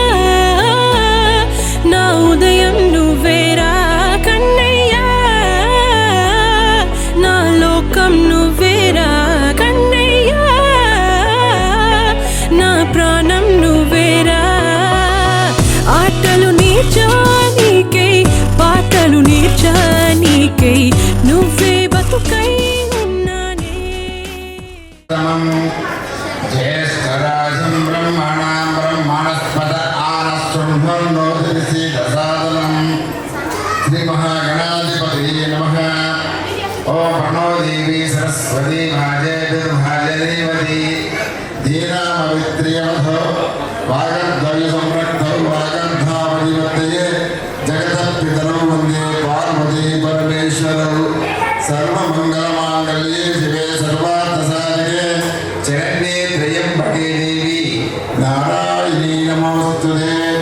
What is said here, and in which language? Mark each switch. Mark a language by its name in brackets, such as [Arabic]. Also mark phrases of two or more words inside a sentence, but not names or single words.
[Telugu] నా ఉదయం నువ్వేరా కన్నయ్యా నా లోకం నువ్వేరా కన్నయ్యా నా ప్రాణం నువ్వేరా ఆటలు నేర్చా నీకై పాటలు నేర్చా నీకై నువ్వే బతుకై ఉన్నానే [Sanskrit] ज्येष्ठराजं ब्रह्मणां ब्रह्मणस्पद आनस्तुम्भन्नोतिसीदसादनं श्रीमहागणाधिपतये नमः ॐ प्रणो देवी सरस्वती भाजेभिर्भाजदेवती दीनामवित्र्यवधो वागद्वयसंरक्तौ वागर्धावधिपतये जगतपितरौ वन्दे पार्वती परमेश्वरौ सर्वमङ्गलमाङ्गल्ये शिवे सर्वार्थसाधके चरण्ये त्र्यम्बके देवी नारायणी नमोस्तुते